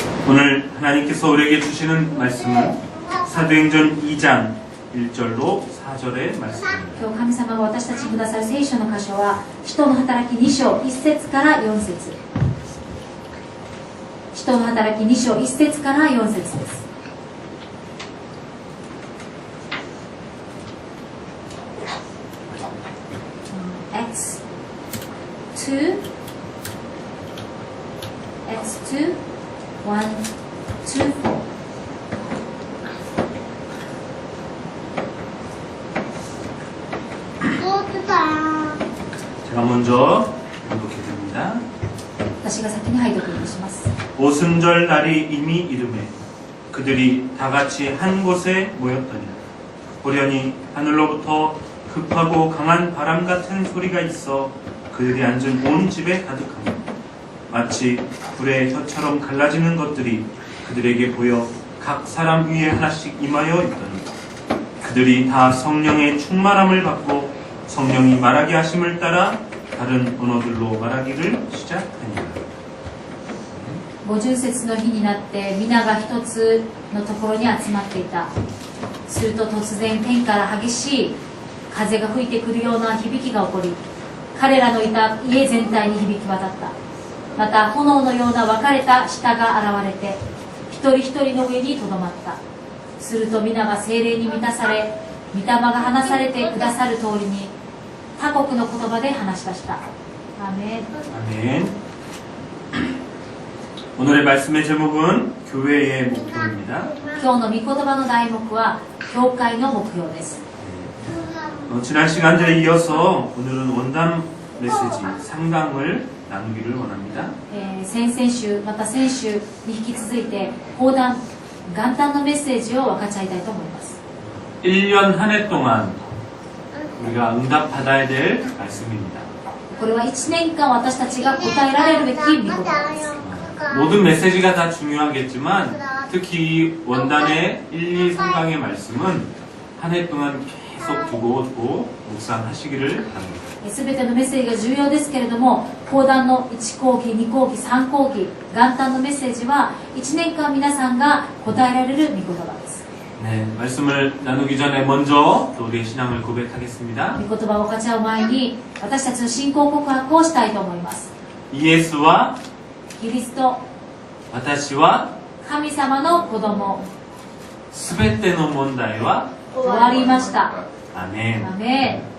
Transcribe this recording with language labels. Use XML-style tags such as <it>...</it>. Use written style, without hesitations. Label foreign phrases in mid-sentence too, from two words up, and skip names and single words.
<ko>오늘 하나님께서 우리에게 주시는 말씀은 사도행전 2장 1절로 4절의 말씀입니다.</ko> <ja>今日神様が私たちにくださる聖書の箇所は使徒の働き2章1節から4節。使徒の働き2章1節から4節です。Acts 2 1, 2, 4</ja> <ko>제가 먼저 교독해드립니다.</ko> <ja>私が先に拝読いたします。</ja> <ko>오순절 날이 이미 이르매 그들이 다같이 한 곳에 모였더니 보려니 하늘로부터 급하고 강한 바람 같은 소리가 있어 그들이 앉은 온 집에 가득하며 마치 불의 혀처럼 갈라지는 것들이 그들에게 보여 각 사람 위에 하나씩 임하여 있더니 그들이 다 성령의 충만함을 받고 성령이 말하게 하심을 따라 다른 언어들로 말하기를 시작하니라.</ko> <ja>50 節の日になって皆が一つのところに集まっていた。すると突然天から激しい風が吹いてくるような響きが起こり、彼らのいた家全体に響き渡った。また炎のような分かれた舌が現れて一人一人の上にとどまった。すると皆が聖霊に満たされ、御霊が話されてくださる通りに他国の言葉で話し出した。アメン。</ja> <ko>아멘. 오늘의 말씀의 제목은 교회의 목표입니다.</ko> <ja>今日の御言葉の題目は教会の目標です。</ja> <ko>지난 시간들에 이어서 오늘은 원단 메시지 상담을 나누기를 원합니다.</ko> <ja>先々週また先週に引き続いて講談元旦のメッセージを分かち合いたいと思います。</ja> <ko>1년 한 해 동안 우리가 응답받아야 될 말씀입니다.</ko> <ja>これは1年間私たちが答えられるべき御言葉です。</ja> <ko>모든 메시지가 다 중요하겠지만 특히 원단의 1, 2, 3강의 말씀은 한 해 동안 계속 두고 묵상하시기를 바랍니다.</ko> <ja>すべてのメッセージが重要ですけれども、講談の1講義、2講義、3講義、元旦のメッセージは1年間皆さんが答えられる御言葉です。</ja> <ko>네, 말씀을 나누기 전에 먼저 또 우리의 신앙을 고백하겠습니다.</ko> <ja>御言葉を分かち合う前に私たちの信仰告白をしたいと思います。 예수와 キリスト、私は神様の子供、すべての問題は終わりました。</ja> <ko>아멘.</ko> <ja>アメン、</ja>